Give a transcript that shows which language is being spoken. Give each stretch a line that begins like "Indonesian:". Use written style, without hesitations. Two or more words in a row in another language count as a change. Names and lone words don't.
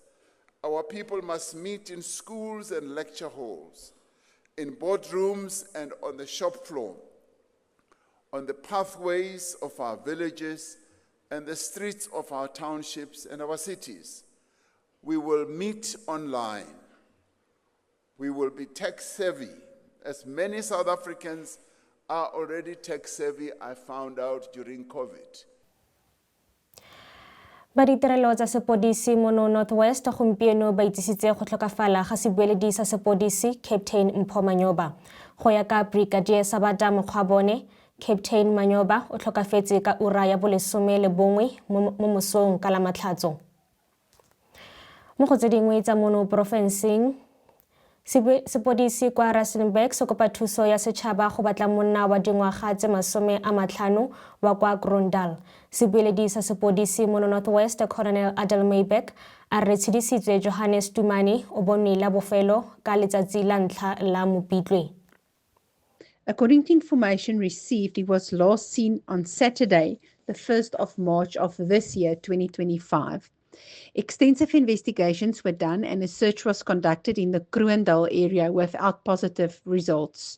English: Our people must meet in schools and lecture halls, in boardrooms and on the shop floor, on the pathways of our villages and the streets of our townships and our cities. We will meet online. We will be tech-savvy, as many South Africans are already tech-savvy, I found out during COVID.
Tswana: Ba ditirelo tsa Sepodisi mono Northwest gompieno ba itsisitse go tlhokafala ga sebueledi sa Sepodisi Captain Mpho Manyoba. Go ya ka Brigadier Sabata Mokgwabone, Captain Manyoba o tlhokafetse ka ura ya bolesome le bongwe mo mosong ka Lamatlhatso. Mo go tse dingwe tsa mono Porofenseng, Sepodisi kwa Rustenburg se kopa thuso ya setšhaba go batla monna wa dingwaga tse 50 wa kwa Grondal. Sebueledi sa Sepodisi mono Northwest Colonel Adel Maybeck a re tshedisitswe Johannes Tumane o bonwe la bofelo ka letsatsi la ntlha la Mopitlwe.
English: According to information received, he was last seen on Saturday, the 1st of March of this year, 2025. Extensive investigations were done and a search was conducted in the Kroondal area without positive results.